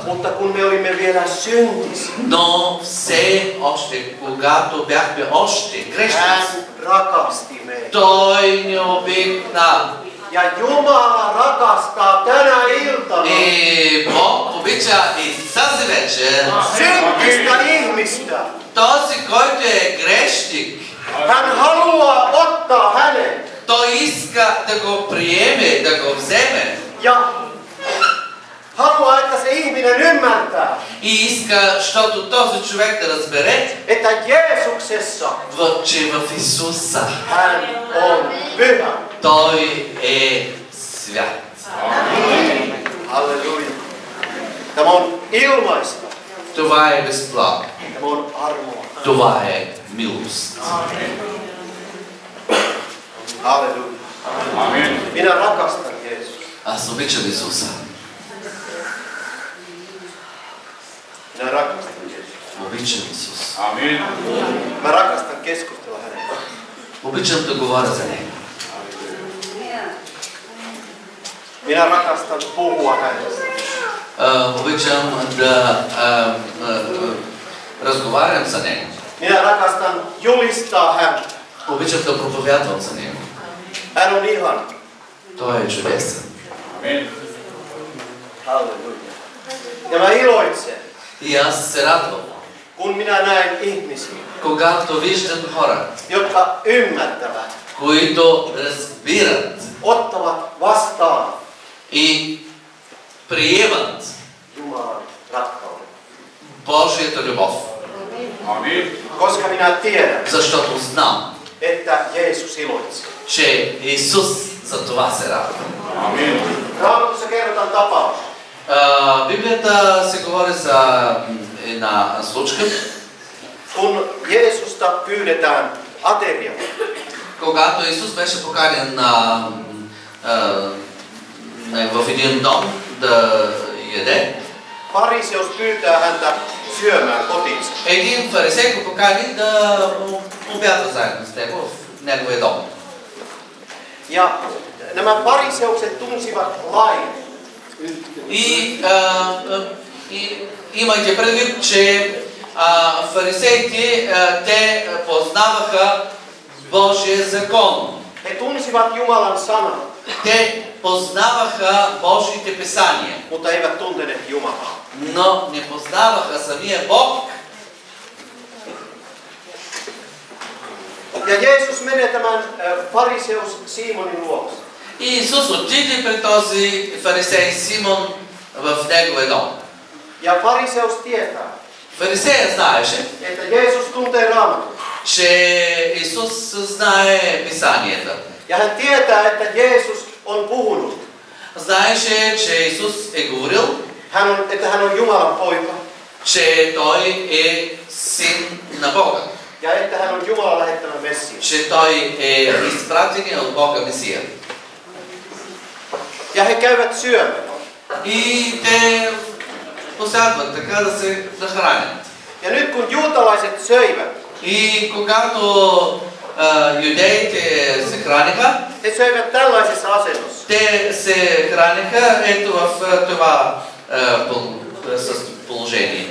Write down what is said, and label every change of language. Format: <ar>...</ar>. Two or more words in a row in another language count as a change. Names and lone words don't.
<fi>Mutta kun me olimme vielä syntisiä,</fi> <bg>Но все още, когато бяхме още грешници,</bg> <fi>hän rakasti meitä.</fi> <bg>Той ни обикна.</bg> <fi>Ja Jumala rakastaa tänä iltana</fi> <bg>И Бог обича и тази вечер</bg> <fi>syntistä ihmistä.</fi> <bg>този, който е грешник.</bg> <fi>Hän haluaa ottaa hänet</fi> <bg>Той иска да го приеме, да го вземе.</bg> <fi>ja haluaa, että se ihminen ymmärtää,</fi> <bg>И иска, защото този човек да разбере,</bg> <fi>että Jeesuksessa</fi> <bg>че в Исуса</bg> <fi>hän on pyhä.</fi> <bg>Той е свят.</bg> <fi>Halleluja. Tämä on ilmaista.</fi> <bg>Това е безплатно.</bg> <fi>Tämä on armoa.</fi> <bg>Това е милост.</bg> <fi>Halleluja. Minä rakastan Jeesusta.</fi> <bg>Аз обичам Исуса.</bg> <fi>Minä rakastan Jeesusta.</fi> <bg>Обичам Исус.</bg> <fi>Mä rakastan keskustella hänen kanssaan.</fi> <bg>Обичам да говоря за Него.</bg> <fi>Minä rakastan puhua hänestä.</fi> <bg>Обичам да разговарям за Него.</bg> <fi>Minä rakastan julistaa häntä.</fi> <bg>Обичам да проповядвам за Него.</bg> <fi>Hän on ihana.</fi> <bg>Той е чудесен.</bg> <fi>Halleluja. Ja mä iloitsen,</fi> <bg>И аз се радвам,</bg> <fi>kun minä näen ihmisiä,</fi> <bg>когато виждам хора,</bg> <fi>jotka ymmärtävät,</fi> <bg>които разбират</bg> <fi>ottavat vastaan</fi> <bg>и приемат</bg> <fi>Jumalan rakkauden.</fi> <bg>Божията любов.</bg> <fi>Koska minä tiedän,</fi> <bg>Защото знам,</bg> <fi>että Jeesus iloitsee.</fi> <bg>че Исус за това се радва.</bg> <fi>Raamatussa kerrotaan tapaus.</fi> <bg>Библията се говори за една случка,</bg> <fi>Kun Jeesusta pyydetään ateriaan,</fi> <bg>когато Исус беше поканен в един дом да яде.</bg> <fi>fariseus pyytää häntä syömään kotiinsa.</fi> <bg>Един фарисей го покани да обядва заедно с него в неговия дом.</bg> <fi>Ja nämä fariseukset tunsivat lain.</fi> <bg>И имайте предвид, че фарисеите те познаваха Божия закон.</bg> <fi>He tunsivat Jumalan sanan,</fi> <bg>Те познаваха Божиите писания,</bg> <fi>mutta eivät tunteneet Jumalaa.</fi> <bg>но не познаваха самия Бог.</bg> <fi>Ja Jeesus menee tämän fariseus Simonin luokse.</fi> <bg>И Исус отиде при този фарисей Симон в неговия дом.</bg> <fi>Ja fariseus tietää,</fi> <bg>Фарисея знаеше,</bg> <fi>että Jeesus tuntee Raamatun.</fi> <bg>че Исус знае писанията.</bg> <fi>Ja hän tietää, että Jeesus on puhunut.</fi> <bg>Знаеше, че Исус е говорил,</bg> <fi>Että hän on Jumalan poika.</fi> <bg>че Той е син на Бога.</bg> <fi>Ja että hän on Jumalan lähettämä Messias.</fi> <bg>Че Той е изпратен от Бога Месия.</bg> <fi>Ja he käyvät syömään.</fi> <bg>И те посядват така да се нахранят.</bg> <fi>Ja nyt kun juutalaiset söivät,</fi> <bg>И когато юдеите се храниха,</bg> <fi>he söivät tällaisessa asennossa.</fi> <bg>те се храниха ето в това положение.</bg>